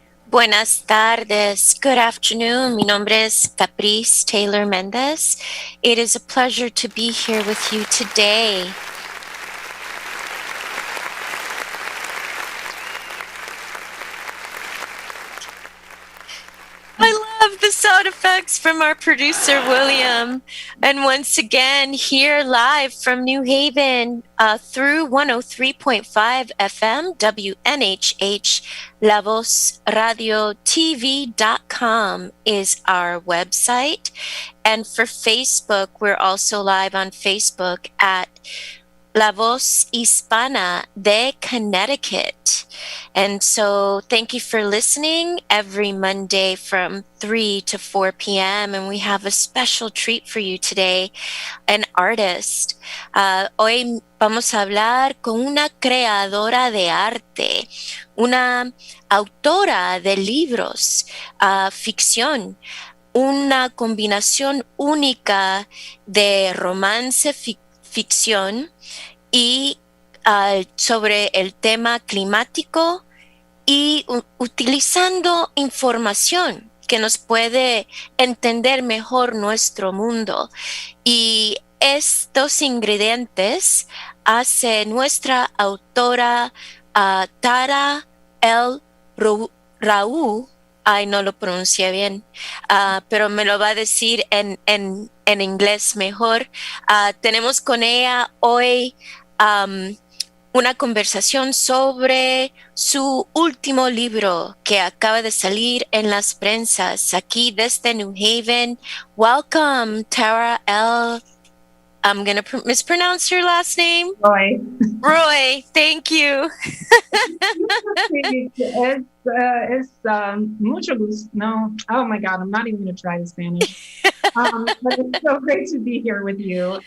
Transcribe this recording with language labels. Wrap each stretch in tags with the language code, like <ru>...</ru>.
<es>Buenas tardes.</es> <en>Good afternoon.</en> <es>Mi nombre es Caprice Taylor Méndez.</es> <en>It is a pleasure to be here with you today. I love the sound effects from our producer, William. And once again, here live from New Haven through 103.5 FM, WNHH, La Voz Radio TV.com is our website. And for Facebook, we're also live on Facebook at La Voz Hispana de Connecticut. And so thank you for listening every Monday from 3 to 4 p.m. And we have a special treat for you today, an artist.</en> <es>Hoy vamos a hablar con una creadora de arte, una autora de libros, ficción, una combinación única de romance, ficción y sobre el tema climático y utilizando información que nos puede entender mejor nuestro mundo. Y estos ingredientes hace nuestra autora Tara L. Raúl. Ay, no lo pronuncié bien, pero me lo va a decir en inglés mejor. Tenemos con ella hoy una conversación sobre su último libro que acaba de salir en las prensas aquí desde New Haven.</es> <en>Welcome, Tara L. I'm going to mispronounce your last name. Roy, thank you.</en> <es>Es mucho gusto.</es> <en>No, oh my God, I'm not even going to try the Spanish. But it's so great to be here with you.</en>